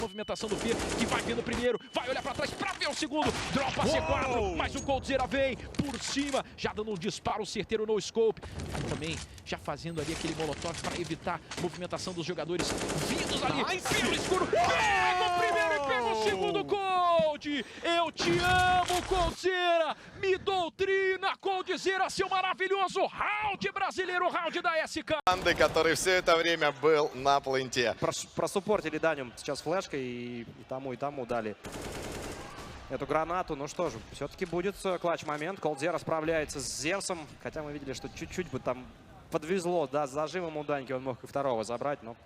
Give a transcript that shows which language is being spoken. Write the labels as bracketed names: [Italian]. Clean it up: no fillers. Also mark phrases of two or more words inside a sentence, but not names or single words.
[Portuguese] Movimentação do P, que vai vindo primeiro, vai olhar pra trás pra ver o segundo, dropa C4, mas o COLDZERA vem por cima, já dando um disparo certeiro no scope, mas também já fazendo ali aquele molotov para evitar a movimentação dos jogadores vindos ali pelo escuro. Pega o primeiro e pega o segundo, Cold! Eu te amo, COLDZERA! Me doutrina, COLDZERA, seu maravilhoso round brasileiro, round da SK! [Russian] Команды, который все это время был на пленте. Просуппортили Даню сейчас флешкой и тому дали эту гранату. Ну что же, все-таки будет клатч-момент. COLDZERA справляется с Зевсом. Хотя мы видели, что чуть-чуть бы там подвезло. Да, с зажимом у Даньки он мог и второго забрать, но...